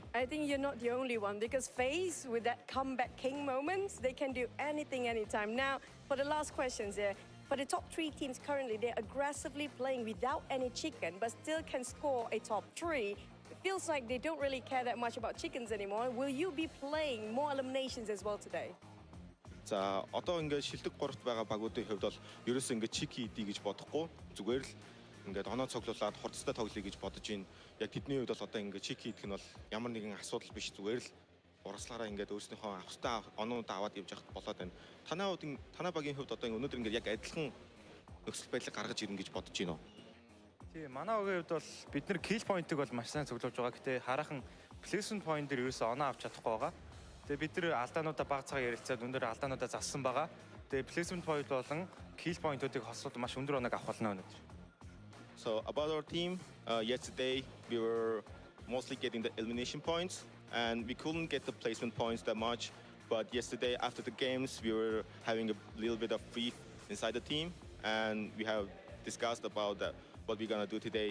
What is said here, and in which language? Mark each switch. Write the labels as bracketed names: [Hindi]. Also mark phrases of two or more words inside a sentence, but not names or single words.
[English] I think you're not the only one because FaZe, with that comeback king moments, they can do anything, anytime. Now, for the last questions here, for the top 3 teams currently, they're aggressively playing without any chicken, but still can score a top 3. It feels like they don't really care that much about chickens anymore. Will you be playing more eliminations as well today? [Mongolian] За одоо ингээд шилдэг 3-т байгаа багуудын хувьд бол ерөөсөө ингээд чики идэ гэж бодохгүй зүгээр л ингээд оноо цоглуулад хурцтай тоглоё гэж бодож байна. Яг тэдний хувьд бол одоо ингээд чики идэх нь бол ямар нэгэн асуудал биш зүгээр л урагслаараа ингээд өөрснийхөө авахтай оноод аваад явж явах болоод байна. Танай багийн хувьд одоо өнөөдөр ингээд яг адилхан нөхцөл байдлыг гаргаж ирнэ гэж бодож байна уу? Тийм, манай огийн хувьд бол бид нар [English] kill point- [Mongolian] ыг бол маш сайн цуглуулж байгаа. Гэтэ хараахан [English] placement point [Mongolian] дээр ерөөсөө оноо авч чадахгүй байгаа. Тэгээ бид нар алдаануудаа баг цагаар ярилцаад өндөр алдаануудаа зассан байгаа. Тэгээ [English] placement point [Mongolian] болон [English] kill point- [Mongolian] уудыг хосоод маш өндөр оног авах болно өнөөдөр. [English] So about our team, yesterday we were mostly getting the elimination points and we couldn't get the placement points that much. But yesterday after the games, we were having a little bit of free inside the team and we have discussed about that, what we're gonna do today.